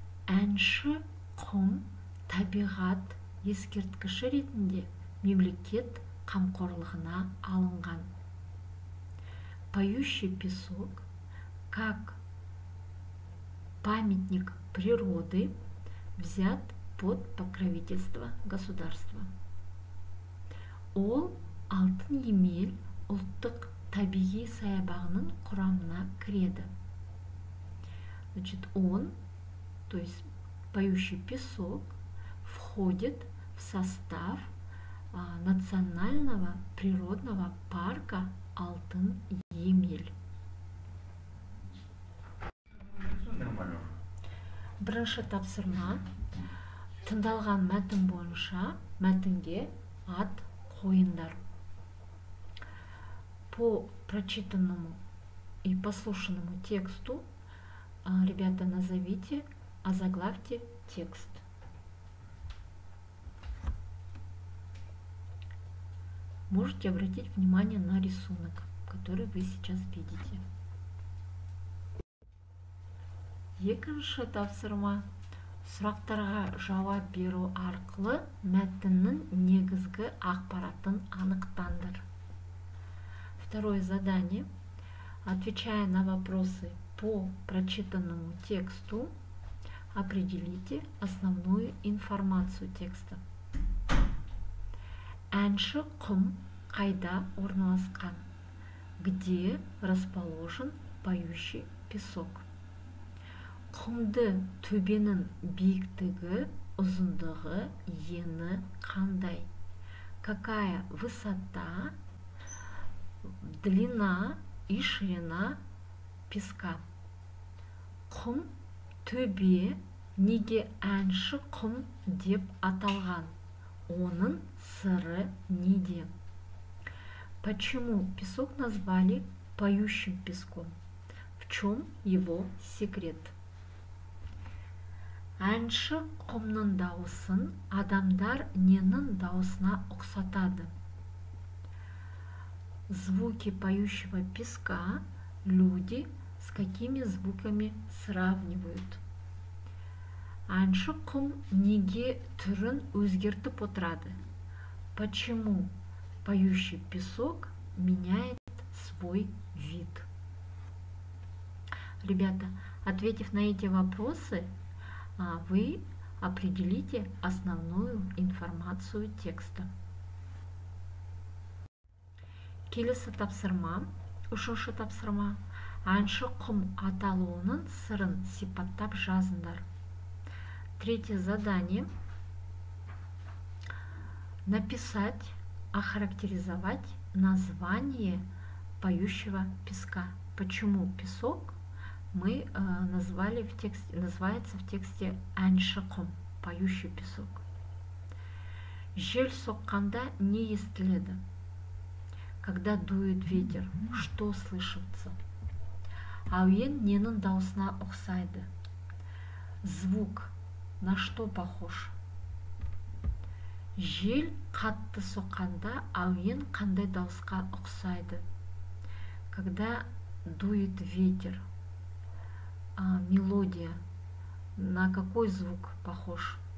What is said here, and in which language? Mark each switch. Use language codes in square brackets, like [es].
[kk] Әнші құм табиғат ескерткіші ретінде мемлекет қамқорлығына алынған. [ru] Поющий песок, как памятник природы, взят под покровительство государства. [kk] Ол Алтын Емел ұлттық табиғи саябағының құрамына кіреді. [ru] Значит, он, то есть поющий песок, входит в состав национального природного парка Алтын Емел. [kk] Бірінші тапсырма. Тыңдалған мәтін бойынша мәтінге ат қойыңдар. [ru] По прочитанному и послушанному тексту, ребята, назовите, озаглавьте текст. Можете обратить внимание на рисунок, который вы сейчас видите. [kk] Екінші тапсырма. Сұрақтарға жауап беру арқылы мәтіннің негізгі ақпаратын анықтаңдар. [ru] Второе задание. Отвечая на вопросы по прочитанному тексту, определите основную информацию текста. [kk] Әнші құм қайда орналасқан? [ru] Где расположен поющий песок? [kk] Құмды төбенің биіктігі, ұзындығы, ені қандай? [ru] Какая высота, длина и ширина песка? [kk] Құм төбе неге әнші құм деп аталған? Оның сыры неде? [ru] Почему песок назвали поющим песком? В чем его секрет? [kk] Әнші құмның дауысын адамдар ненің дауысына ұқсатады? [ru] Звуки поющего песка люди с какими звуками сравнивают? [kk] Әнші құм неге түрін өзгертіп отырады? [ru] Почему поющий песок меняет свой вид? Ребята, ответив на эти вопросы, вы определите основную информацию текста. [kk] Келесі тапсырма, үшінші тапсырма. Әнші құм аталуының сырын сипаттап жазыңдар. [ru] Третье задание. Написать, охарактеризовать название поющего песка. Почему песок мы назвали в тексте, называется в тексте әнші құм, поющий песок. [kk] Жел соққанда не естіледі? [ru] Когда дует ветер, что слышится? [kk] Әуен ненің даусына ұқсайды? [ru] Звук на что похож? [kk] Жел қатты соққанда әуен қандай дауысқа ұқсайды? [ru] Когда дует ветер, мелодия на какой звук похож?